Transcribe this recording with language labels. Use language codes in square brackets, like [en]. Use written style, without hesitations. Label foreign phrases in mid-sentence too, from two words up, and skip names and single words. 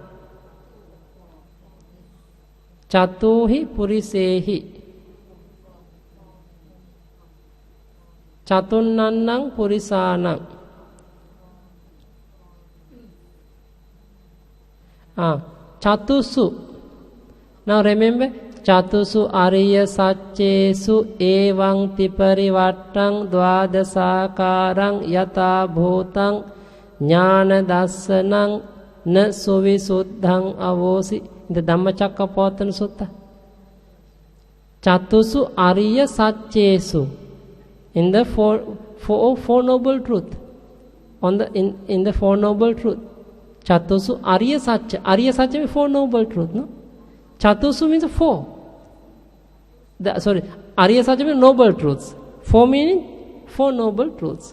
[pi] Chatuhi purisehi. Chatunnang purisanang. Chatusu. [en] Now remember, [pi] Chatusu ariya satchesu evang tiparivattang dvadasakarang yata bhutang jnana dassanang na suvisuddhang avosi. [en] In the Dhammacakkappavattana Sutta. [pi] Chatusu ariya satchesu. [en] In the four noble truth. on the in the Four Noble Truth. [pi] Chatusu Arya Satya. Arya Satya [en] means Four Noble Truth, no? Chatusu means four. [pi] Arya Satya [en] means Noble Truths. Four meaning Four Noble Truths.